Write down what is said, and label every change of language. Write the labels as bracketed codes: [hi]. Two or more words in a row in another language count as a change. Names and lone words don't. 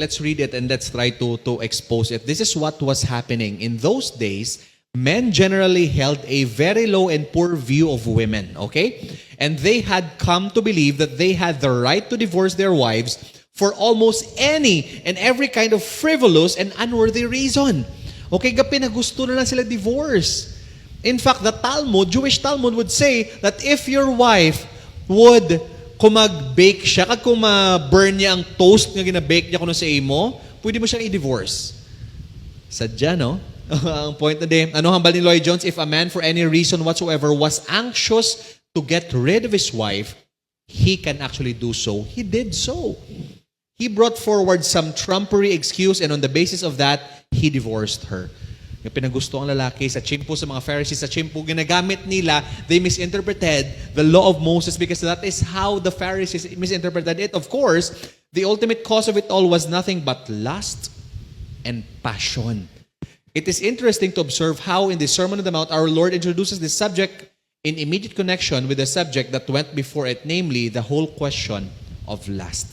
[en] Let's read it and let's try to expose it. This is what was happening. In those days, men generally held a very low and poor view of women, okay? And they had come to believe that they had the right to divorce their wives for almost any and every kind of frivolous and unworthy reason. [hil] Okay, gapi na gusto na lang sila divorce. [en] In fact, the Talmud, Jewish Talmud would say that if your wife would, [hil] kung mag-bake siya, kung ma-burn niya ang toast nga ginabake niya kuno sa imo, pwede mo siyang i-divorce. Sadya, no? Ang point na din, ano hambal ni [en] Lloyd Jones, if a man for any reason whatsoever was anxious to get rid of his wife, he can actually do so. He did so. He brought forward some trumpery excuse, and on the basis of that, he divorced her. [hil] Yung pinagusto ang lalaki sa chimpo, sa mga Pharisees, sa chimpo, ginagamit nila, [en] they misinterpreted the law of Moses because that is how the Pharisees misinterpreted it. Of course, the ultimate cause of it all was nothing but lust and passion. It is interesting to observe how in the Sermon on the Mount, our Lord introduces this subject in immediate connection with the subject that went before it, namely the whole question of lust.